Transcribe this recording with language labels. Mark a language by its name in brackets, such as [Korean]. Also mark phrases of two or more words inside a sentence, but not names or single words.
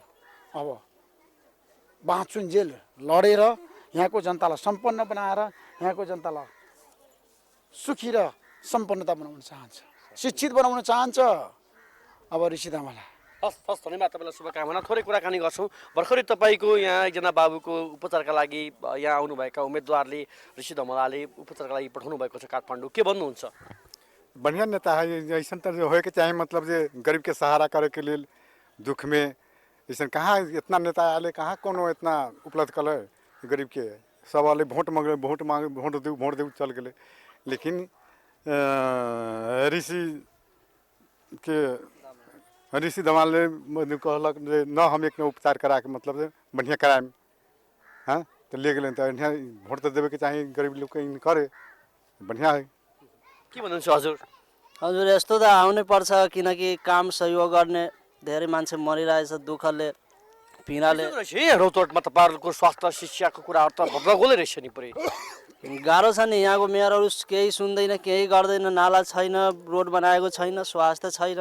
[Nepali] अब बाँचुन्जेल लडेर यहाँको जनतालाई सम्पन्न बनाएर यहाँको जनतालाई सुखी र सम्पन्नता बनाउन चाहन्छ, शिक्षित बनाउन चाहन्छ। अब ऋषि धमला हस् हस्, धन्यवाद, तपाईँलाई शुभकामना। थोरै कुराकानी गर्छौँ। भर्खरै तपाईँको यहाँ एकजना बाबुको उपचारका लागि यहाँ आउनुभएका उम्मेदवारले ऋषि धमलाले उपचारका लागि पठाउनु भएको छ काठमाडौँ, के भन्नुहुन्छ? [Bhojpuri] बढ़िया नेता है, ऐसा तो होके चाहिए, मतलब जे गरीब के सहारा करे के लिए दुख में ऐसा कहाँ इतना नेता आले, कहाँ कोनो इतना उपलब्ध कल गरीब के। सब वाले वोट मांगे, वोट दे चल गए, लेकिन ऋषि धमाल ने कहलक न हम एक उपचार करा के मतलब बढ़िया कराएम, हाँ तो ले गए तो वोट तो देवे के चाहिए, गरीब लोग के करे बढ़िया है। [Nepali] के भन्नुहुन्छ हजुर? हजुर यस्तो त आउनै पर्छ, किनकि काम सहयोग गर्ने धेरै मान्छे मरिरहेछ दुःखले पीडाले। रौतहटमा तपाईँहरूको स्वास्थ्य शिक्षाको कुराहरू त भद्रगोलै रहेछ नि पुरै। गाह्रो छ नि, यहाँको मेयरहरू केही सुन्दैन, केही गर्दैन, नाला छैन, रोड बनाएको छैन, स्वास्थ्य छैन।